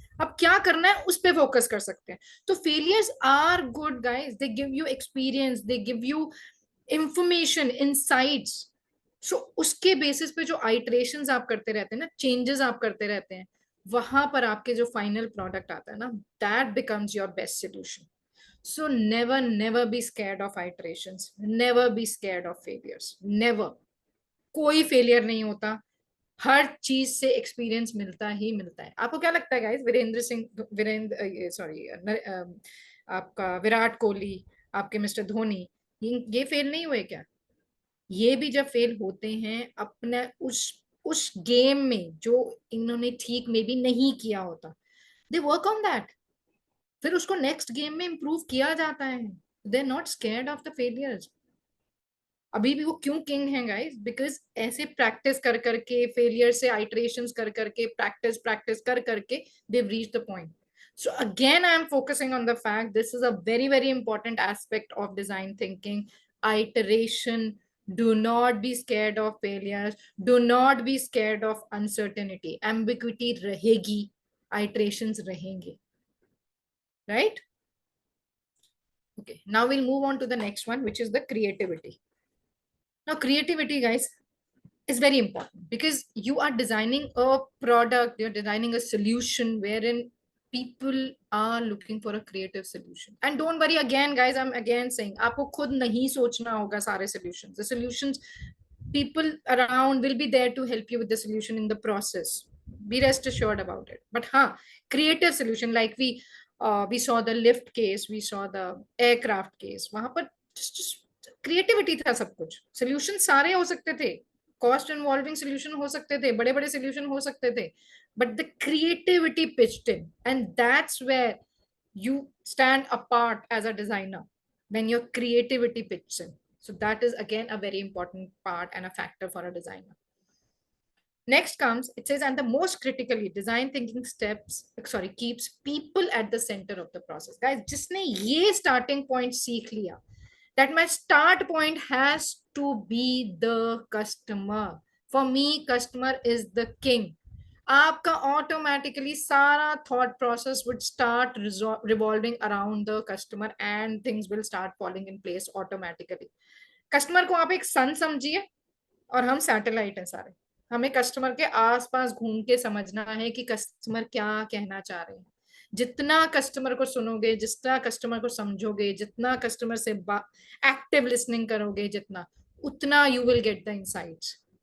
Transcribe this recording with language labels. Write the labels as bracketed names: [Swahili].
[Hindi] अब क्या करना है उस पर फोकस कर सकते हैं. तो [English] Failures are good guys. They give you experience, they give you information, insights. [Hindi] सो उसके बेसिस पे जो आइटरेशंस आप करते रहते हैं ना, चेंजेस आप करते रहते हैं, वहां पर आपके जो फाइनल प्रोडक्ट आता है ना, [English] That becomes your best solution. So never be scared of iterations. Never be scared of failures. Never. [Hindi] कोई फेलियर नहीं होता. हर चीज से एक्सपीरियंस मिलता ही मिलता है. आपको क्या लगता है गाइस, वीरेंद्र सॉरी आपका विराट कोहली, आपके मिस्टर धोनी, ये फेल नहीं हुए क्या? ये भी जब फेल होते हैं अपने उस गेम में जो इन्होंने ठीक में भी नहीं किया होता, [English] They work on that. [Hindi] फिर उसको नेक्स्ट गेम में इंप्रूव किया जाता है. [English] They are not scared of the failures. [Hindi] अभी भी वो क्यों किंग हैं गाइस? बिकॉज ऐसे प्रैक्टिस कर करके, फेलियर से आइटरेशंस कर करके, प्रैक्टिस प्रैक्टिस कर करके, [English] they've reached the point. So again, I am focusing on the fact this is a very important aspect of design thinking. Iteration. Do not be scared of failures. Do not be scared of uncertainty. [Hindi] Ambiguity रहेगी, iterations रहेंगे. [English] Right? Okay, now we'll move on to the next one, which is the creativity. Now, creativity, guys, is very important because you are designing a product, you're designing a solution wherein people are looking for a creative solution. And don't worry, again, guys, I'm again saying, [Hindi] आपको खुद नहीं सोचना होगा सारे [English] solutions. The solutions, people around will be there to help you with the solution in the process. Be rest assured about it. But creative solution, like we saw the lift case, we saw the aircraft case. [Hindi] वहां पर just creativity था सब कुछ. Solution सारे हो सकते थे, cost involving solution हो सकते थे, बड़े बड़े सोल्यूशन हो सकते थे, [English] But the creativity pitched in, and that's where you stand apart as a designer, when your creativity pitches in. So that is again a very important part and a factor for a designer. Next comes, it says, and the most critically, design thinking keeps people at the center of the process. Guys, [Hindi] जिसने ये starting point सीख लिया, [English] that my start point has to be the customer. For me, customer is the king. आपका automatically सारा thought process would start revolving around the customer and things will start falling in place automatically. [Hindi] Customer को आप एक सन समझिए और हम satellite हैं सारे. हमें कस्टमर के आसपास घूम के समझना है कि कस्टमर क्या कहना चाह रहे हैं. जितना कस्टमर को सुनोगे, जितना कस्टमर को समझोगे, जितना कस्टमर से एक्टिव लिसनिंग करोगे, जितना, उतना [English] You will get the insights.